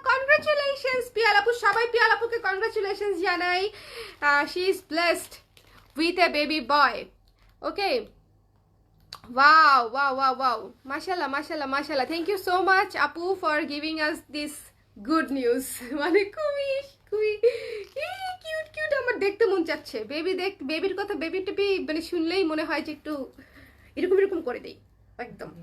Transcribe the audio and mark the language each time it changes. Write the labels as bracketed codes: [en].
[bn] Congratulations Piyal আপু, সবাই পিয়াল আপুকে কনগ্রাচুলেশনস জানাই। [en] She is blessed with a baby boy. Okay, wow wow wow wow, mashallah mashallah mashallah, thank you so much apu for giving us this good news [bn] মানে খুবই খুবই cute cute. আমার দেখতে মন চাচ্ছে বেবি, বেবির কথা, বেবি টেবি মানে শুনলেই মনে হয় যে একটু এরকম এরকম করে দেই একদম।